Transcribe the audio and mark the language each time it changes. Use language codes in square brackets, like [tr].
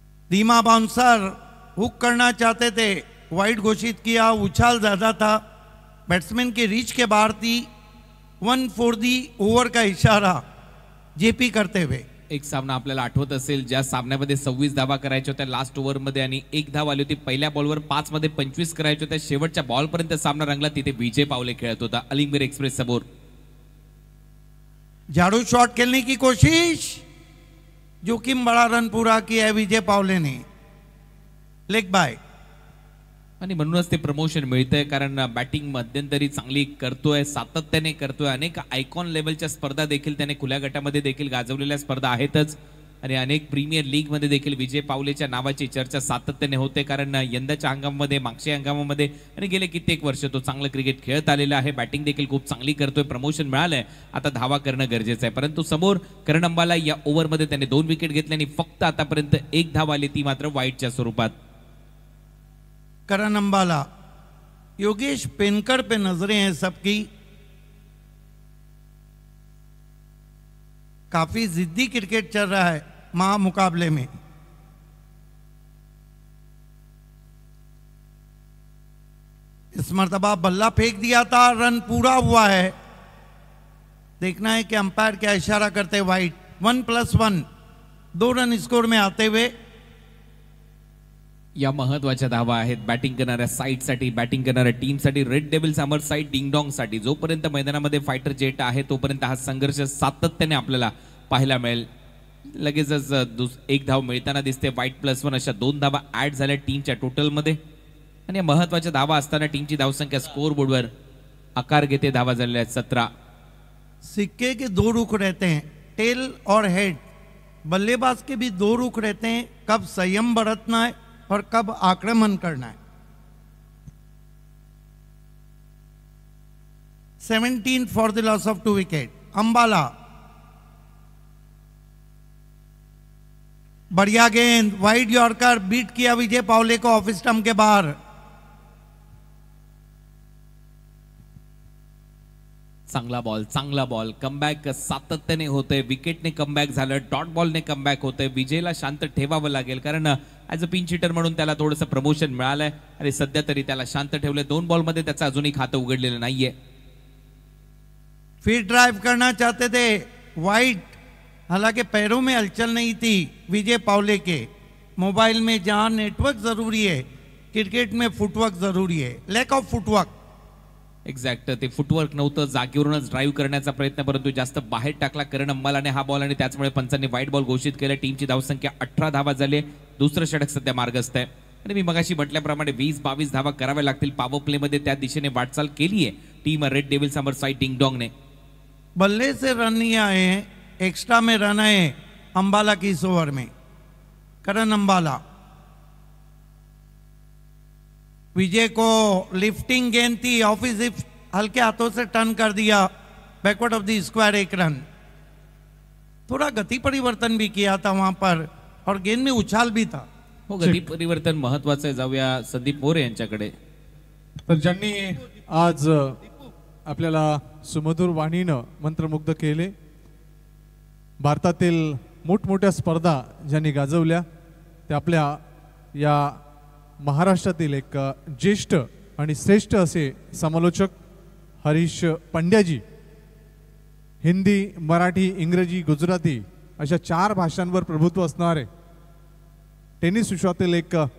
[hi] धीमा bouncer, hook करना चाहते थे, वाइड घोषित किया, उछाल ज्यादा था, बैट्समैन की रीच के बाहर थी। 1 फॉर दी ओव्हर का इशारा जेपी करते हुए। [mr] एक सामना आपल्याला आठवत असेल, ज्या सामन्यामध्ये 26 धावा करायच्या होत्या लास्ट ओव्हरमध्ये आणि 1 धाव आली होती पहिल्या बॉलवर, 5 मध्ये 25 करायच्या होत्या, शेवटच्या बॉलपर्यंत सामना रंगला, तिथे विजय पावले खेळत होता अलिंगवीर एक्सप्रेस समोर। [hi] झाड़ू शॉट खेलने की कोशिश, जोखिम बड़ा रन पूरा किया है विजय पावले ने, लेग बाय। [mr] आणि म्हणूनच ते प्रमोशन मिळतंय, कारण बॅटिंग मध्यंतरी चांगली करतोय, सातत्याने करतोय, अनेक आयकॉन लेवलच्या स्पर्धा देखील त्याने खुल्या गटामध्ये देखील गाजवलेल्या स्पर्धा आहेतच, आणि अनेक प्रीमियर लीग मध्ये देखील विजय पावलेच्या नावाची चर्चा सातत्याने होते, कारण यंदाच्या हंगामामध्ये, मागच्या हंगामामध्ये आणि गेले कित्येक वर्ष तो चांगलं क्रिकेट खेळत आलेला आहे, बॅटिंग देखील खूप चांगली करतोय, प्रमोशन मिळालंय, आता धावा करणं गरजेचं आहे। परंतु समोर करण अंबाला या ओव्हरमध्ये त्याने 2 विकेट घेतले आणि फक्त आतापर्यंत 1 धाव आली, ती मात्र वाईटच्या स्वरूपात। [hi] करण अंबाला, योगेश पेनकर पे नजरें हैं सबकी, काफी जिद्दी क्रिकेट चल रहा है महामुकाबले में। इस मर्तबा बल्ला फेंक दिया था, रन पूरा हुआ है, देखना है कि अंपायर क्या इशारा करते। वाइट 1+1, 2 रन स्कोर में आते हुए [mr] या महत्वाच्या धावा आहेत बॅटिंग करणाऱ्या साईडसाठी, बॅटिंग करणाऱ्या टीमसाठी, रेड डेव्हिल्स अमर साईड डिंगडॉंग साठी। जोपर्यंत मैदानामध्ये फायटर जेट आहे तोपर्यंत हा संघर्ष सातत्याने आपल्याला पाहायला मिळेल। लगेचच 1 धाव मिळताना दिसते, वाईट+1 अशा 2 धावा ऍड झाल्या टीमच्या टोटलमध्ये, आणि या महत्वाच्या धावा असताना टीमची धावसंख्या स्कोर बोर्डवर आकार घेते, धावा झालेल्या आहेत 17। [hi] सिक्के के 2 रुख रहते हैं, टेल और हेड, बल्लेबाज के भी 2 रुख रहते हैं, कब संयम बरतना है और कब आक्रमण करना है। [en] 17 for the loss of 2 wicket. [hi] Ambala, बढ़िया गेंद, वाइड यॉर्कर, बीट किया विजय पावले को ऑफ स्टंप के बाहर। [mr] चांगला बॉल, कमबॅक सातत्याने होतंय, विकेटने कमबॅक झालं, डॉट बॉलने कमबॅक होतंय। विजयला शांत ठेवावं लागेल, कारण [en] as a pinch hitter [mr] म्हणून त्याला थोडंसं प्रमोशन मिळालंय, आणि सध्या तरी त्याला शांत ठेवलंय। 2 बॉलमध्ये त्याचं अजूनही खातं उघडलेलं नाहीये। [hi] फिर ड्राइव करना चाहते थे, वाइड, हालांकि पैरों में हलचल नहीं थी विजय पावले के। मोबाइल में जहां नेटवर्क जरूरी है, क्रिकेट में फुटवर्क जरूरी है, [en] Lack of footwork. [mr] एक्झॅक्ट, ते फुटवर्क नव्हतं, जागेवरूनच ड्राईव्ह करण्याचा प्रयत्न, परंतु जास्त बाहेर टाकला करण अंबालाने हा बॉल, आणि त्याचमुळे पंचांनी व्हाईट बॉल घोषित केला। टीमची धावसंख्या 18 धावा झाली, दुसरं षटक सध्या मार्गस्थ आहे, आणि मी मगाशी म्हटल्याप्रमाणे 20-22 धावा कराव्या लागतील पॉवर प्ले मध्ये, त्या दिशेने वाटचाल केली आहे टीम रेड डेव्हिल्स अमर साईड डिंगडॉंगने। [hi] बल्ले से रन नहीं आए हैं, एक्स्ट्रा में रन आए अंबाला की इस ओवर में। करण अंबाला, विजय को लिफ्टिंग गेंद थी, ऑफिस हल्के हाथों से टर्न कर दिया, backward of the square 1 run. थोड़ा गति परिवर्तन भी किया था वहां पर, और गेंद में उछाल भी था। [mr] हो, गती परिवर्तन महत्वाचं आहे। जाऊया संदीप मोरे यांच्याकडे। तर ज्यांनी आज आपल्याला सुमधुर वाणीनं मंत्रमुग्ध केले, भारतातील मोठमोठ्या स्पर्धा ज्यांनी गाजवल्या, ते आपल्या या महाराष्ट्रातील एक ज्येष्ठ आणि श्रेष्ठ असे समालोचक हरीश पंड्याजी, हिंदी, मराठी, इंग्रजी, गुजराती अशा 4 भाषांवर प्रभुत्व असणारे टेनिस विश्वातील एक